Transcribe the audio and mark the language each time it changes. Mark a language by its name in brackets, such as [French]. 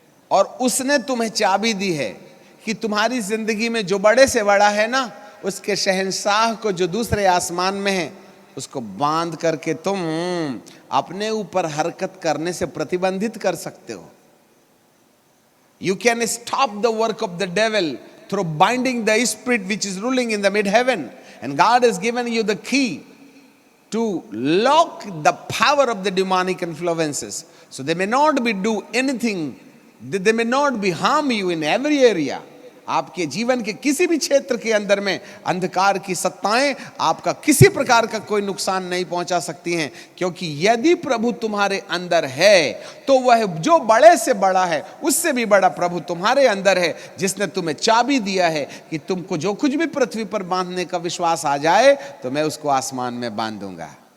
[Hindi] और उसने तुम्हें चाबी दी है कि तुम्हारी जिंदगी में जो बड़े से बड़ा है ना, उसके शहंशाह को जो दूसरे आसमान में है, उसको बांध करके तुम अपने ऊपर हरकत करने से प्रतिबंधित कर सकते हो। [English] You can stop the work of the devil through binding the spirit which is ruling in the mid-heaven. And God has given you the key to lock the power of the demonic influences. So they may not be do anything, they may not be harm you in every area. [Hindi] आपके जीवन के किसी भी क्षेत्र के अंदर में अंधकार की सत्ताएं आपका किसी प्रकार का कोई नुकसान नहीं पहुंचा सकती हैं, क्योंकि यदि प्रभु तुम्हारे अंदर है तो वह जो बड़े से बड़ा है, उससे भी बड़ा प्रभु तुम्हारे अंदर है, जिसने तुम्हें चाबी दिया है कि तुमको जो कुछ भी पृथ्वी पर बांधने का विश्वास आ जाए तो मैं उसको आसमान में बांध दूंगा।